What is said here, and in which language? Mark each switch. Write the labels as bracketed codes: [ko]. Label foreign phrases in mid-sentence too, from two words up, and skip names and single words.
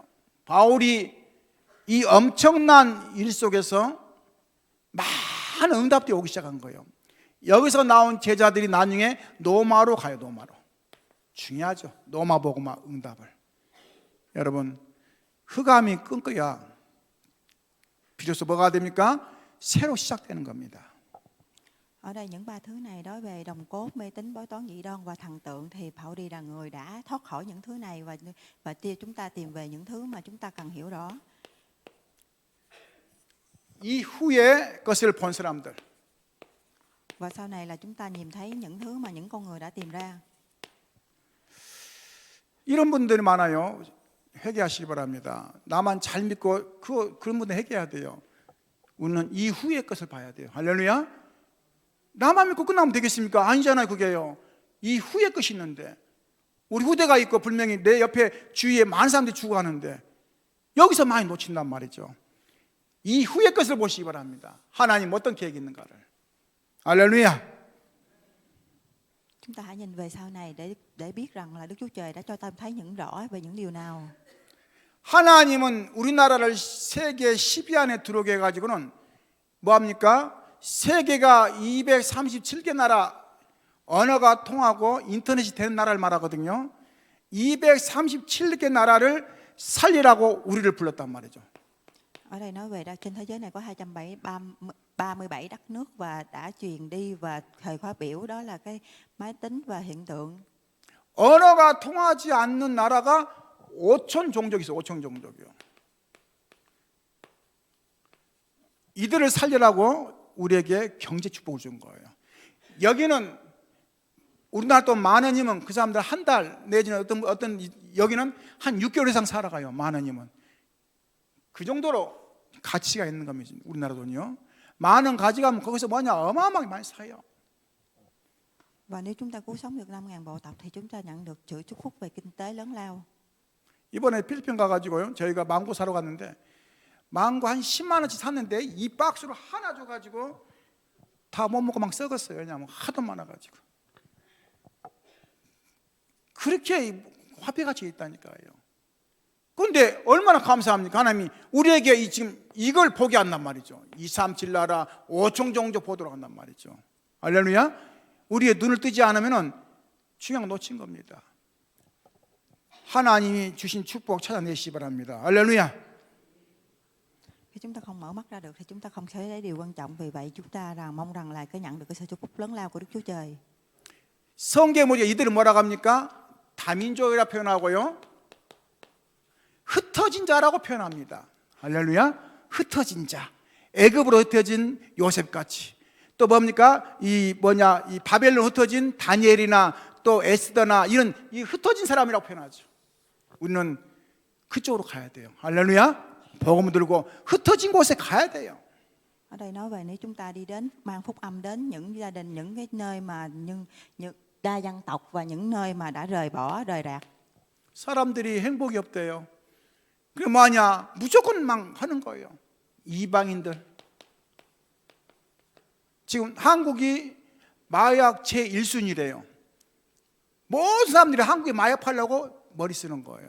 [ko] 바울이 이 엄청난 일 속에서 많은 응답들이 오기 시작한 거예요. 여기서 나온 제자들이 나중에 노마로 가요. 노마로. 중요하죠. 노마 보고 막 응답을. 여러분, 흑암이 끊겨야 비로소 뭐가 됩니까? 새로 시작되는 겁니다. [vi] Ở đây những ba thứ này nói về đồng cốt, mê tín, bói toán dị đoan và thần tượng thì Pauli là người đã thoát khỏi những thứ này và chúng ta tìm về những thứ mà chúng ta cần hiểu rõ. [ko] 이후에 것을 본 사람들. [vi] Và sau này là chúng ta nhìn thấy những thứ mà những con người đã tìm ra. [ko] 이런 분들이 많아요. 회개하시기 바랍니다. 나만 잘 믿고 그런 분들 회개해야 돼요. 우리는 이후의 것을 봐야 돼요. 할렐루야. 나만 믿고 끝나면 되겠습니까? 아니잖아요. 그게요. 이후의 것이 있는데 우리 후대가 있고 분명히 내 옆에 주위에 많은 사람들이 죽어가는데 여기서 많이 놓친단 말이죠. 이후의 것을 보시기 바랍니다. 하나님 어떤 계획이 있는가를. 할렐루야. [vi] Chúng ta hãy nhìn về sau này để biết rằng là Đức Chúa Trời đã cho ta thấy những rõ về những điều nào. [ko] 하나님은 우리나라를 세계 10위 안에 들어오게 해가지고는 뭐합니까? 세계가 237개 나라 언어가 통하고 인터넷이 되는 나라를 말하거든요. 237개 나라를 살리라고 우리를 불렀단 말이죠. [vi] Ở đây nói về trên thế giới này có 237 đất nước và đã truyền đi và thời khóa biểu đó là cái máy tính và hiện tượng. [ko] 언어가 통하지 않는 나라가 5천 종족이 있어요. 5천 종족이요. 이들을 살리라고 우리에게 경제 축복을 준 거예요. 여기는 우리나라 또 만 원이면 그 사람들 한 달 내지는 어떤 여기는 한 6개월 이상 살아가요. 만 원이면 그 정도로 가치가 있는 겁니다. 우리나라 돈이요. 만 원 가져가면 거기서 뭐냐 어마어마하게 많이 사요. [vi] Và nếu chúng ta cứu sống được 5.000 bộ tộc thì chúng ta nhận được sự chúc phúc về kinh tế lớn lao. [ko] 이번에 필리핀 가가지고요. 저희가 망고 사러 갔는데 망고 한 10만 원치 샀는데 이 박스로 하나 줘가지고 다 못 먹고 막 썩었어요. 왜냐하면 하도 많아가지고. 그렇게 화폐 가치가 있다니까요. 그런데 얼마나 감사합니까? 하나님이 우리에게 지금 이걸 보게 한단 말이죠. 237 나라 5천 종족 보도록 한단 말이죠. 할렐루야. 우리의 눈을 뜨지 않으면 중요한 거 놓친 겁니다. 하나님이 주신 축복 찾아내시기 바랍니다. 할렐루야. [vi] Khi chúng ta không mở mắt ra được thì chúng ta không thấy thấy điều quan trọng. Vì vậy chúng ta mong rằng là cái nhận được cái sự chúc phúc lớn lao của Đức Chúa Trời. [ko] 성경에 보니까 이들은 뭐라고 합니까? 다민족이라 표현하고요. 흩어진 자라고 표현합니다. 할렐루야. 흩어진 자. 애굽으로 흩어진 요셉같이. 또 뭡니까? 이 바벨론 흩어진 다니엘이나 또 에스더나 이런 이 흩어진 사람이라고 표현하죠. 우리는 그쪽으로 가야 돼요. 할렐루야. 복음 들고 흩어진 곳에 가야 돼요. [vi] Ở đây nói về nếu chúng ta đi đến mang phúc âm đến những gia đình, những cái nơi mà những đa dân tộc và những nơi mà đã rời bỏ, rời rạc. [ko] 사람들이 행복이 없대요. 그게 뭐하냐? 무조건 망하는 거예요. 이방인들. 지금 한국이 마약 제1순위래요. 모든 사람들이 한국에 마약 팔려고 머리 쓰는 거예요.